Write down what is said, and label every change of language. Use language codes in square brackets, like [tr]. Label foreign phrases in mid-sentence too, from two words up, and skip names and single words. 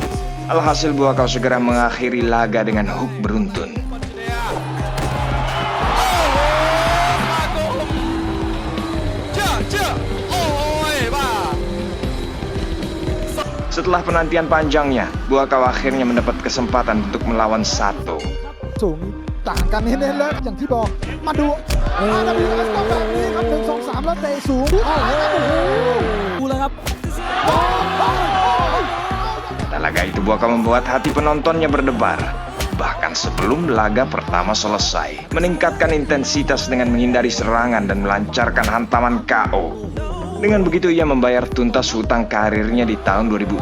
[id] Alhasil Buakaw segera mengakhiri laga dengan hook beruntun. Setelah penantian panjangnya, Buakaw akhirnya mendapat kesempatan untuk melawan Sato. [th] ต่างกันเน้นๆแล้วอย่างที่บอกมาดูRWS ต้องแบบนี้ครับ1 2 3แล้วเตะสูงดูเลยครับ [id] Pada laga itu Buakaw membuat hati penontonnya berdebar. Bahkan sebelum laga pertama selesai, meningkatkan intensitas dengan menghindari serangan dan melancarkan hantaman KO. Dengan begitu ia membayar tuntas hutang karirnya di tahun 2006.